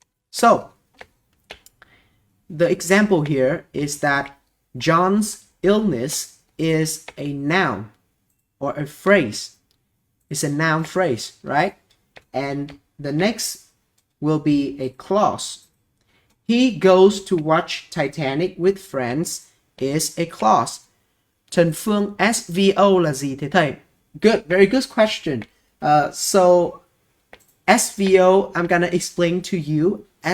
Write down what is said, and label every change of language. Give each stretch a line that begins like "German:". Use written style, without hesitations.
English: So, the example here is that John's illness is a noun or a phrase. It's a noun phrase, right? And the next will be a clause. He goes to watch Titanic with friends is a clause.
Vietnamese: Trần Phương, SVO là gì thế thầy?
English: Good, very good question. So SVO, I'm gonna explain to you.